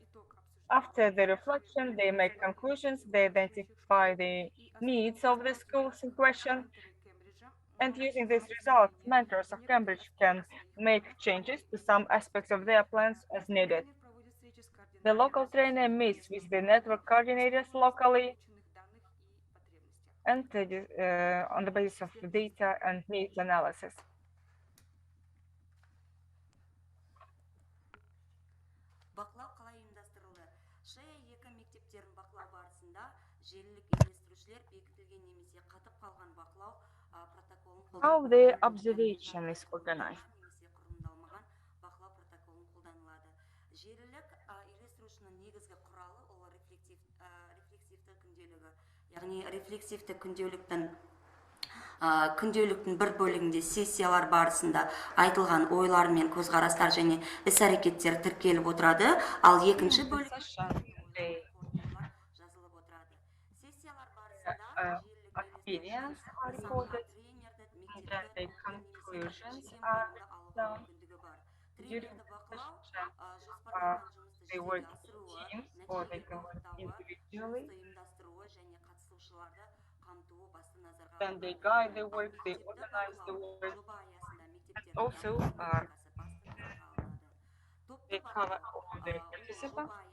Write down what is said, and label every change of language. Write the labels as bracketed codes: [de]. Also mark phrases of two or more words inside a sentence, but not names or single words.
[en] After the reflection, they make conclusions, they identify the needs of the schools in question, and using these results, mentors of Cambridge can make changes to some aspects of their plans as needed. The local trainer meets with the network coordinators locally and on the basis of data and needs analysis. [kk] Бақылау қалай ұйымдастырылды? SHARE 2 мектептерін бақылау барысында желілік үйлестірушілер бекітілген немесе қатып қалған бақылау протоколын [en] How the observation is organized. [kk] немесе құрылымдалмаған бақылау протоколын қолданылады. Желілік үйлестірушінің негізгі құралы ол рефлексивті күнделігі. Яғни рефлексивті күнделіктің бір бөлігінде сессиялар барысында айтылған ойлар мен көзқарастар және іс-әрекеттер тіркеліп отырады, ал екінші бөлік жазылып отырады. Сессиялар барысында [en] Opinions are recorded, and the conclusions are done. During the session, they work in teams or they can work individually. Then they guide the work, they organize the work, and also they cover all the participants.